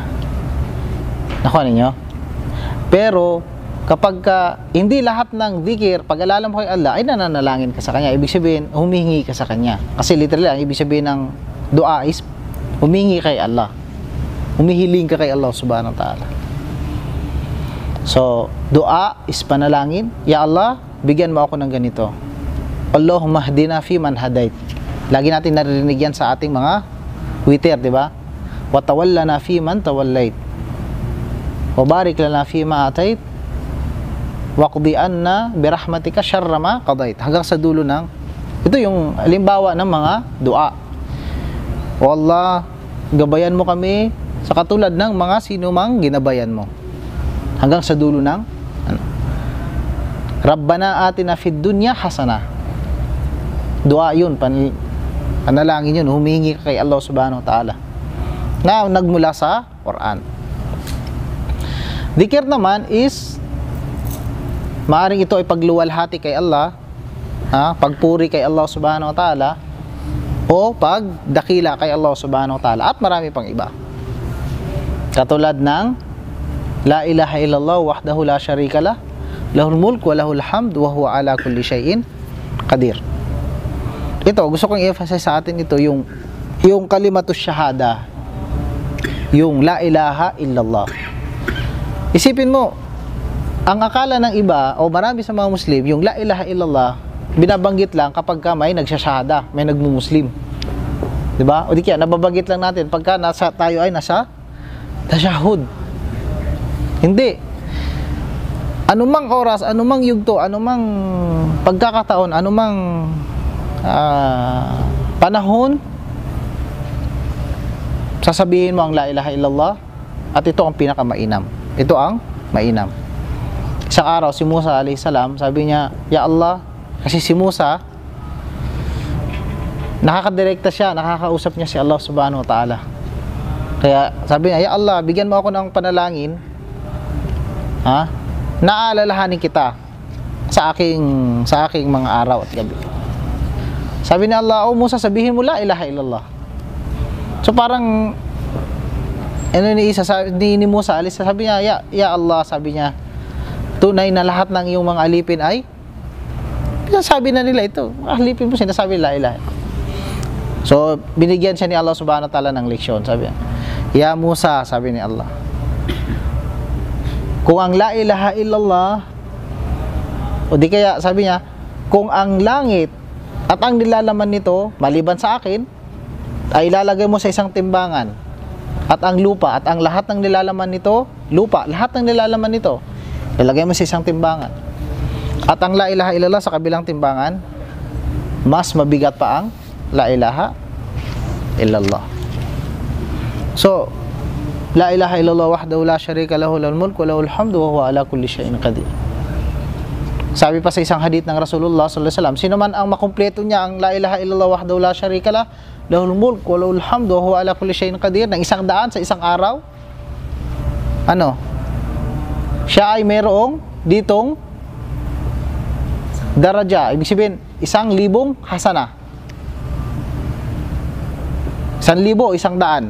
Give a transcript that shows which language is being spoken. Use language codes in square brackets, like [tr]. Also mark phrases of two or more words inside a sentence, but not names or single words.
[tl] Nakuha ninyo? Pero kapag hindi lahat ng dhikr, pag-alala mo kay Allah, ay nananalangin ka sa Kanya. Ibig sabihin, humihingi ka sa Kanya. Kasi literally, ang ibig sabihin ng dua is humingi kay Allah. Humihiling ka kay Allah [ar] سبحانه وتعالى. [tl] So, dua is panalangin. Ya Allah, bigyan mo ako ng ganito. [ar] اللهم اهدنا فيمن هديت. [tl] Lagi natin narinig yan sa ating mga witr, di ba? [ar] وتولنا فيمن توليت وبارك لنا فيما أعطيت. واقض عنا برحمتك شر ما قضيت. [tl] Hanggang sa dulo ng ito yung halimbawa ng mga dua. O Allah, gabayan mo kami sa katulad ng mga sinumang ginabayan mo. Hanggang sa dulo ng [ar] ربنا آتنا في الدنيا حسنة. [tl] Dua yun, panalangin yun, humingi ka kay Allah [ar] سبحانه وتعالى [tl] na nagmula sa Quran. Dhikr naman is maaring ito ay pagluwalhati kay Allah, pagpuri kay Allah [ar] سبحانه وتعالى, [tl] o pagdakila kay Allah [ar] سبحانه وتعالى, [tl] at marami pang iba. Katulad ng [ar] لا إله إلا الله وحده لا شريك له له الملك وله الحمد وهو على كل شيء قدير. [tl] Ito, gusto kong i-emphasize sa atin ito, yung [ar] كلمة الشهادة, [tl] yung [ar] لا إله إلا الله. [tl] Isipin mo, ang akala ng iba o marami sa mga Muslim, yung [ar] لا إله إلا الله [tl] binabanggit lang kapag may nagsasyahada, may nagmumuslim, diba? O di kaya nababanggit lang natin pagka tayo ay nasa tasyahud. Hindi. Anumang oras, anumang yugto, anumang pagkakataon, anumang panahon, sasabihin mo ang [ar] لا إله إلا الله, [tl] at ito ang pinakamainam. Ito ang mainam. Isang araw, si Musa [ar] عليه السلام, [tl] sabi niya, Ya Allah, kasi si Musa, nakakadirekta siya, nakakausap niya si Allah [ar] سبحانه وتعالى. [tl] Kaya sabi niya, Ya Allah, bigyan mo ako ng panalangin, naalalahanin kita sa aking mga araw at gabi. Sabi ni Allah, O Musa, sabihin mo [ar] لا إله إلا الله. [tl] So parang ni Musa alis, sabi niya, ya Allah, sabi niya, tunay na lahat ng iyong mga alipin ay sinasabi na nila ito. Alipin mo, sinasabi [ar] لا إله. [tl] So binigyan siya ni Allah [ar] سبحانه وتعالى [tl] ng leksyon. Sabi niya, Ya Musa, sabi ni Allah, kung ang [ar] لا إله إلا الله, [tl] o di kaya sabi niya, kung ang langit at ang nilalaman nito, maliban sa akin, ay ilalagay mo sa isang timbangan, at ang lupa at ang lahat ng nilalaman nito, lahat ng nilalaman nito, ilalagay mo sa isang timbangan, at ang [ar] لا إله إلا الله [tl] sa kabilang timbangan, mas mabigat pa ang [ar] لا إله إلا الله. So, لا إله إلا الله وحده لا شريك له له الملك وله الحمد وهو على كل شيء قدير. [tl] Sabi pa sa isang hadith ng [ar] رسول الله صلى الله عليه وسلم, [tl] sino man ang makumpleto niya ang [ar] لا إله إلا الله وحده لا شريك له له الملك وله الحمد وهو على كل شيء قدير, [tl] ng 100 sa isang araw, ano? Siya ay mayroong ditong daraja. Ibig sabihin, 1,000 hasana. 1,000 o 100.